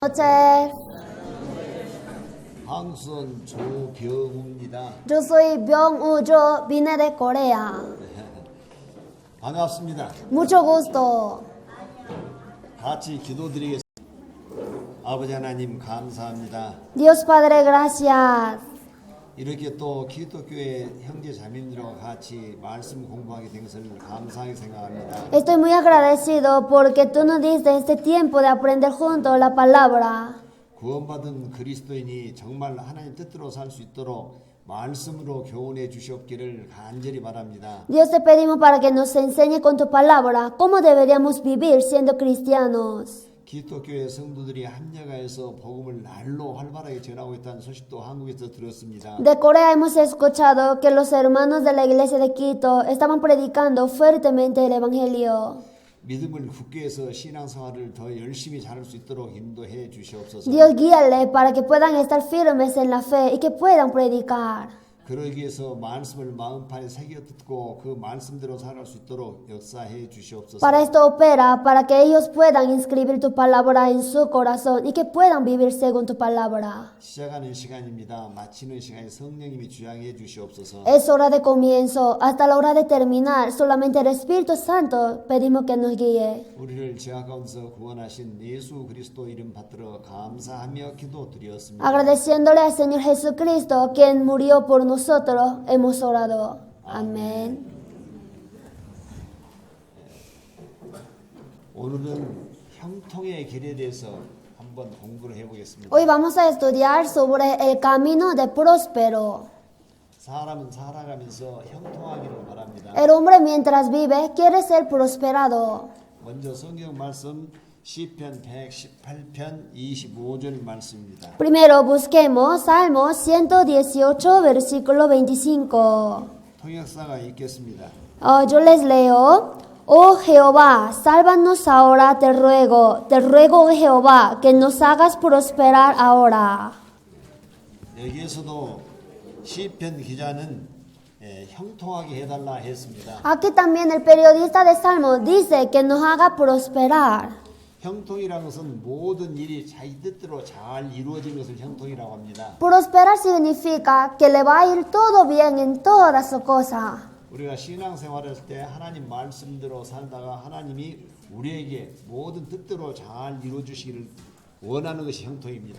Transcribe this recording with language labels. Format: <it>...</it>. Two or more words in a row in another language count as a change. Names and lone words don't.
<es>noches,</es> <ko>한국선 조병우입니다.</ko> <es>yo soy Byung-woo, yo vine de Corea.</es> <ko>반갑습니다.</ko> <es>Mucho gusto.</es> <ko>같이 기도드리겠습니다. 아버지 하나님 감사합니다.</ko> <es>Dios Padre, gracias.</es> <ko>이렇게 또 기독교의 형제 자매님들과 같이 말씀 공부하게 된 것을 감사하게 생각합니다.</ko> <es>Estoy muy agradecido porque tú nos diste este tiempo de aprender juntos la palabra.</es> <ko>구원받은 그리스도인이 정말 하나님 뜻대로 살 수 있도록 말씀으로 교훈해 주시옵기를 간절히 바랍니다.</ko> <es>Dios te pedimos para que nos enseñe con tu palabra cómo deberíamos vivir siendo cristianos.</es> <ko>기독교의 성도들이 합력하여서 복음을 날로 활발하게 전하고 있다는 소식도 한국에서 들었습니다.</ko> <es>De Corea hemos escuchado que los hermanos de la iglesia de Quito estaban predicando fuertemente el evangelio.</es> <ko>믿음을 굳게 해서 신앙생활을 더 열심히 잘할 수 있도록 인도해 주시옵소서.</ko> <es>Dios guíale para que puedan estar firmes en la fe y que puedan predicar.</es> <ko>그러기 위해서 말씀을 마음판에 새겨 듣고 그 말씀대로 살아갈 수 있도록 역사해 주시옵소서.</ko> <es>Para esto opera, para que ellos puedan inscribir tu palabra en su corazón y que puedan vivir según tu palabra.</es> <ko>시작하는 시간입니다. 마치는 시간에 성령님이 주양해 주시옵소서.</ko> <es>Es hora de comienzo, hasta la hora de terminar. Solamente el Espíritu Santo pedimos que nos guíe.</es> <ko>우리를 죄악 가운데서 구원하신 예수 그리스도 이름 받들어 감사하며 기도드렸습니다.</ko> <es>Agradeciéndole al Señor Jesucristo, quien murió por nosotros, hemos orado. Amén.</es> <ko>오늘은 형통의 길에 대해서 한번 공부를 해보겠습니다.</ko> <es>Hoy vamos a estudiar sobre el camino de próspero.</es> <ko>사람은 살아가면서 형통하기를 바랍니다.</ko> <es>El hombre mientras vive quiere ser prosperado.</es> <ko>먼저 성경 말씀 시편 118편 25절 말씀입니다.</ko> <es>Primero busquemos Salmos 118, versículo 25.</es> <ko>통역사가 읽겠습니다.</ko> <es>Yo les leo. Oh Jehová, sálvanos ahora, te ruego, oh Jehová, que nos hagas prosperar ahora.</es> <ko>여기에서도 시편 기자는 형통하게 해달라 했습니다.</ko> <es>Aquí también el periodista de Salmos dice que nos haga prosperar.</es> <ko>형통이라는 것은 모든 일이 자기 뜻대로 잘 이루어지는 것을 형통이라고 합니다.</ko> <es>Prosperar significa que le va a ir todo bien en todas sus cosas.</es> <ko>우리가 신앙생활을 할 때 하나님 말씀대로 살다가 하나님이 우리에게 모든 뜻대로 잘 이루어주시기를 원하는 것이 형통입니다.</ko>